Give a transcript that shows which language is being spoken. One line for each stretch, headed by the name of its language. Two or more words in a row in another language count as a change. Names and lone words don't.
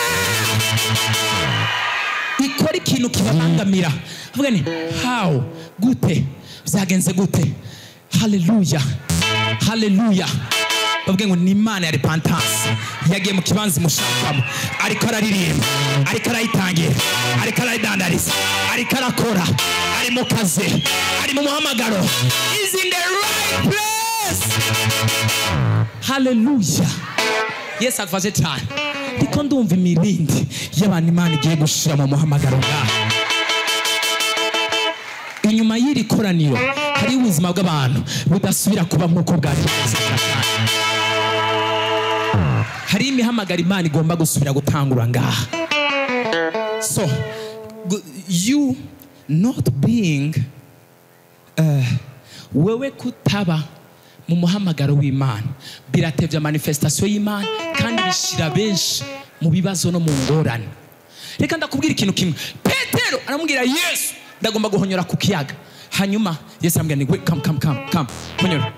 Rundi: Ikora ikintu kibabangamira, avuga ni how, gute, byagenze gute? Haleluya, haleluya. Bavuga ngo ni Imana ya repentance yagiye mu kibanza mushakamo, ariko araririmba, ariko arayitangira, ariko arayidandariza, ariko arakora, ari mu kazi, ari mu muhamagaro,
English: is in the right place.
Rundi: Haleluya. Yesu afaje cyane. Ndiko ndumva imirindi y'abantu Imana igiye gushira mu muhamagaro ngaha. Inyuma y'iri koraniro hari ubuzima bw'abantu budasubira kuba nk'uko bwari bumeze. Hari imihamagaro Imana igomba gusubira gutangura ngaha.
English: So you not being
Rundi: wewe kutaba mu muhamagaro w'Imana biratevya manifestation y'Imana, kandi bishira benshi mu bibazo no mu ngorane. Reka ndakubwira ikintu kimwe. Petero aramubwira Yesu ndagomba guhonyora ku kiyaga. Hanyuma Yesu aramubwira ni come honyora.